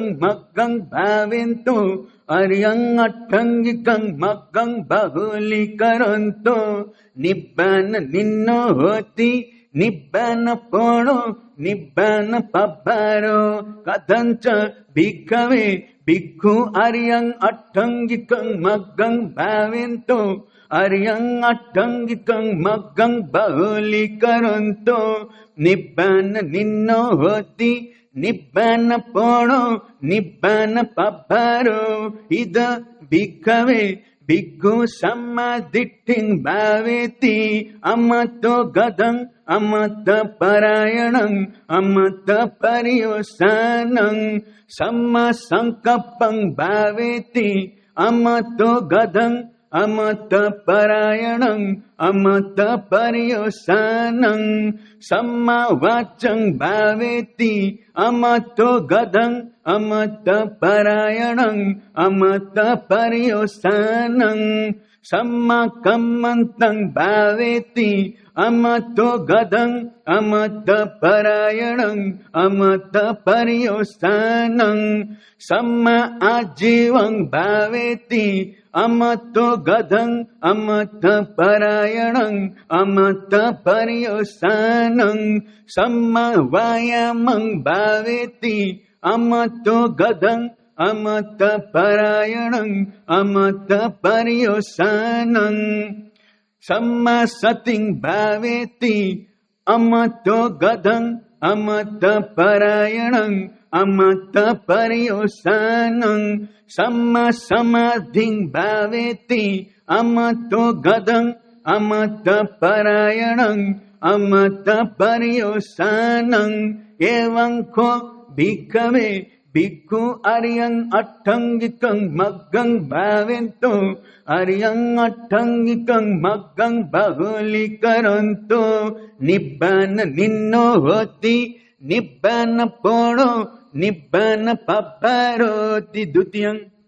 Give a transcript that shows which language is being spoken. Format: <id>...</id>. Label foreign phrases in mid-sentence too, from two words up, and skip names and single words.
<pi>मग्गं भावेन्तो अर्यं अट्टंगिकं मग्गं बहुलीकरोन्तो निब्बान निन्नो होति निब्बान पूर्णो निब्बान पब्बारो कथञ्च भिक्खवे भिक्खु अर्यं अट्टंगिकं मग्गं भावेन्तो अर्यं अट्टंगिकं मग्गं बहुलीकरोन्तो निब्बान निन्नो होति nibbana pono nibbana pabbaro ida bhikkhave bhikkhu sammaditting bhaveti amato gadang amata parayanam amata pariyosanam samma sankappang bhaveti amato gadang amata parayanam amata pariyosanam samma vachang bhaveti amato gadang amata parayanam amata pariyosanam samma kammantang bhaveti amato gadang amata parayanam amata pariyosanam samma ajivang bhaveti amato gadang amata parayanam amata pariyosanam samma vayamang bhaveti amato gadang amata parayanam amata pariyosanam samma sating bhaveti amato gadang amata parayanam amata pariyosanam samma samadhing bhaveti amato gadang amata parayanam amata pariyosanam evanko bhikkhave bhikkhu ariyang attangikang maggang bhavento ariyang attangikang maggang bahulikaranto nibbana ninno hoti nibbana pono nibbana pabbaroti dutiyang</pi>